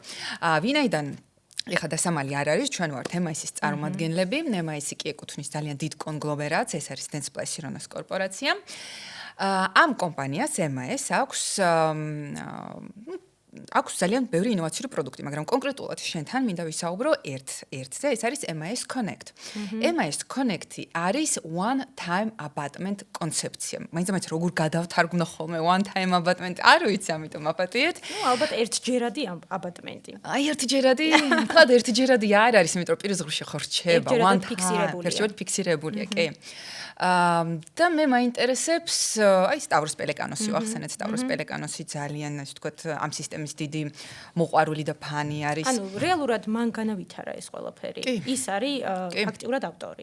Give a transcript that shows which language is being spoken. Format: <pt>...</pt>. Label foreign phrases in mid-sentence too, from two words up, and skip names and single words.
<ka>ვინაიდან ეხლა დასამალი არ არის, ჩვენ ვართ MIS-ის წარმომადგენლები, MIS-ი კი ეკუთვნის ძალიან დიდ კონგლომერატს, ეს არის Dentsply Sironas კორპორაცია. ამ კომპანიას MIS აქვს ძალიან ბევრი ინოვაციური პროდუქტი, მაგრამ კონკრეტულად შენთან მინდა ვისაუბრო ერთზე, ეს არის MIS Connect. MIS Connect-ი არის</ka> <en>one time abutment</en> <ka>კონცეფცია. მაინც როგორ გადავთარგმნო ხოლმე</ka> <en>one time abutment,</en> <ka>არ ვიცი, ამიტომ აპატიეთ. ნუ ალბათ ერთჯერადი აბატმენტი. აი ერთჯერადი, თქვათ ერთჯერადი არ არის, იმიტომ რომ პირის ღრუში ხო რჩება,</ka> <en>one time</en> <ka>ფიქსირებულია, კი. და მე მაინტერესებს, აი სტავროს პელეკანოსი ვახსენეთ, სტავროს პელეკანოსი ძალიან, ასე ვთქვათ, ამ სისტემის დიდი მოყვარული და ფანი არის. ანუ რეალურად მან განავითარა ეს ყველაფერი. ის არის ფაქტიურად ავტორი.</ka>